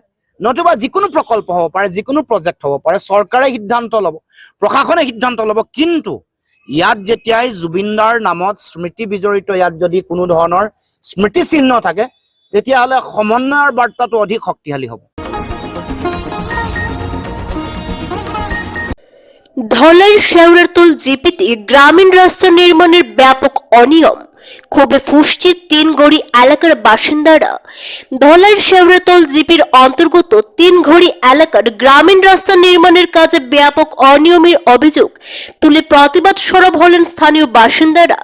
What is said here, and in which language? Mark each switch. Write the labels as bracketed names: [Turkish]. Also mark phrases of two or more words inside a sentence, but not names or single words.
[Assamese] নতুবা যিকোনো প্ৰকল্প হ'ব পাৰে, যিকোনো প্ৰজেক্ট হ'ব পাৰে, চৰকাৰে সিদ্ধান্ত ল'ব, প্ৰশাসনে সিদ্ধান্ত ল'ব। কিন্তু ইয়াত যেতিয়াই জুবিনদাৰ নামত স্মৃতি বিজড়িত, ইয়াত যদি কোনো ধৰণৰ স্মৃতি চিহ্ন থাকে, তেতিয়াহ'লে সমন্বয়ৰ বাৰ্তাটো অধিক শক্তিশালী হ'ব। [Bangla] ধলাই শেওড়ারতল জিপিতে গ্রামীণ রাস্তা নির্মাণের ব্যাপক অনিয়ম, ক্ষোভে ফুঁসছে তিনঘড়ি এলাকার বাসিন্দারা। ধলাইয়ের শেওড়াতল জিপির অন্তর্গত তিনঘড়ি এলাকার গ্রামীণ রাস্তা নির্মাণের কাজে ব্যাপক অনিয়মের অভিযোগ তুলে প্রতিবাদ সরব হলেন স্থানীয় বাসিন্দারা।